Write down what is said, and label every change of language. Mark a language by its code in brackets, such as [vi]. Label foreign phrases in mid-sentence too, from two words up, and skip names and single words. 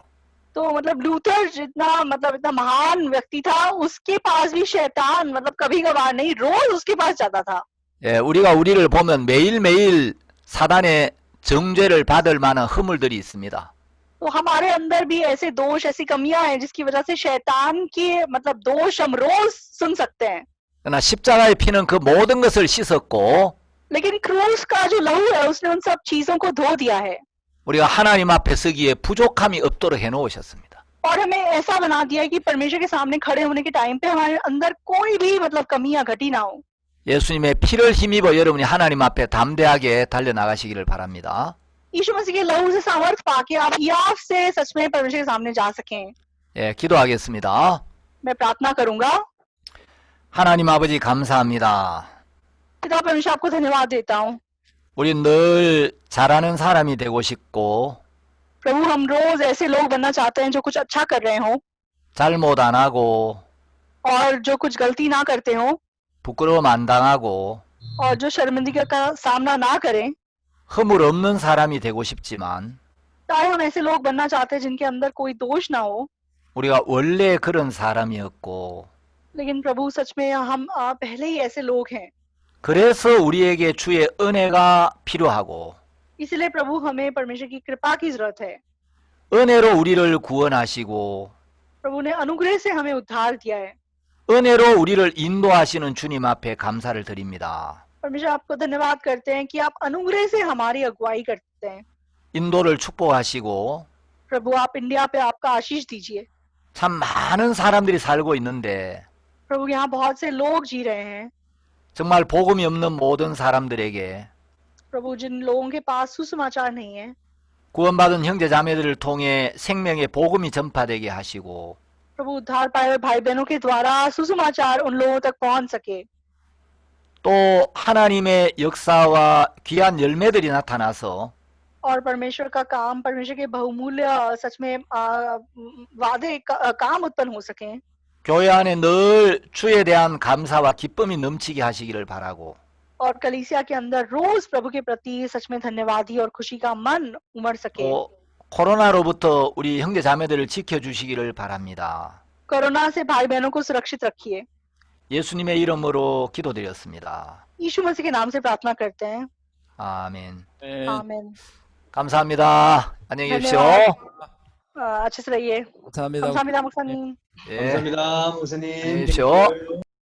[hi] तो मतलब लूथर जितना मतलब इतना महान व्यक्ति था उसके पास भी शैतान मतलब कभी कभार नहीं रोज उसके पास जाता था। [ko] 예, 우리가 우리를 보면 매일매일 사단의 정죄를 받을 만한 허물들이 있습니다. [hi] तो हमारे अंदर भी ऐसे दोष ऐसी कमियां हैं जिसकी वजह से शैतान के मतलब दोष हम रोज सुन सकते हैं। [ko] 그러나 십자가의 피는 그 모든 것을 씻었고 [hi] लेकिन क्रूस का जो लहू है उसने उन सब चीजों को धो दिया है [ko] 우리가 하나님 앞에 서기에 부족함이 없도록 해놓으셨습니다. [hi] और हमें ऐसा बना दिया है कि परमेश्वर के सामने खड़े होने के टाइम पे हमारे अंदर कोई भी मतलब कमी या घटी ना हो। [ko] 예수님의 피를 힘입어 여러분이 하나님 앞에 담대하게 달려나가시기를 바랍니다. [hi] यीशु मसीह के लहू से सामर्थ पाके आप याफ से सच में परमेश्वर के सामने जा सकें। [ko] 예, 기도하겠습니다. [hi] मैं प्रार्थना करूंगा। [ko] 하나님 아버지 감사합니다. [hi] पिता परमेश्वर आपको धन्यवाद देता हूँ। [ko] 우린 늘 잘하는 사람이 되고 싶고 [hi] प्रभु हम रोज ऐसे लोग बनना चाहते हैं जो कुछ अच्छा कर रहे हो [ko] 잘못 안 하고 [hi] और जो कुछ गलती ना करते हो [ko] 부끄러움 안 당하고 [hi] और जो शर्मिंदगी का सामना ना करें। [ko] 허물 없는 사람이 되고 싶지만 [hi] चाहे हम ऐसे लोग बनना चाहते हैं जिनके अंदर कोई दोष ना हो, [ko] 우리가 원래 그런 사람이었고 [hi] लेकिन प्रभु सच में हम पहले ही ऐसे लोग हैं। [ko] 그래서 우리에게 주의 은혜가 필요하고 [hi] इसलिए प्रभु हमें परमेश्वर की कृपा की जरूरत है। [ko] 은혜로 우리를 구원하시고 [hi] प्रभु ने अनुग्रह से हमें उद्धार दिया है। [ko] 은혜로 우리를 인도하시는 주님 앞에 감사를 드립니다. [hi] परमेश्वर आपको धन्यवाद करते हैं कि आप अनुग्रह से हमारी अगुवाई करते हैं। [ko] 인도를 축복하시고 [hi] प्रभु आप इंडिया पे आपका आशीष दीजिए। [ko] 참 많은 사람들이 살고 있는데 [hi] प्रभु यहाँ बहुत से लोग जी रहे हैं। [ko] 정말 복음이 없는 모든 사람들에게 [hi] प्रभु जिन लोगों के पास सुसमाचार नहीं है, [ko] 구원받은 형제 자매들을 통해 생명의 복음이 전파되게 하시고 [hi] प्रभु उद्धार पाए हुए भाई बहनों के द्वारा सुसमाचार उन लोगों तक पहुंच सके। [ko] 또 하나님의 역사와 귀한 열매들이 나타나서 [hi] और परमेश्वर का काम, परमेश्वर के बहुमूल्य सच में वादे काम उत्पन्न हो सके। [ko] 교회 안에 늘 주에 대한 감사와 기쁨이 넘치게 하시기를 바라고 [hi] और कलीसिया के अंदर रोज प्रभु के प्रति सच में धन्यवादी और खुशी का मन उमड़ सके। [ko] 또 코로나로부터 우리 형제 자매들을 지켜주시기를 바랍니다. [hi] कोरोना से भाई बहनों को सुरक्षित रखिए। [ko] 예수님의 이름으로 기도드렸습니다. [hi] यीशु मसीह के नाम से प्रार्थना करते हैं। [ko] 아멘. [hi] आमीन। [ko] 감사합니다. 안녕히 계십시오. [hi] अच्छे से रहिए। [ko] 감사합니다. 감사합니다, 목사님। 예. 감사합니다, 안녕히 목사님. 계십시오.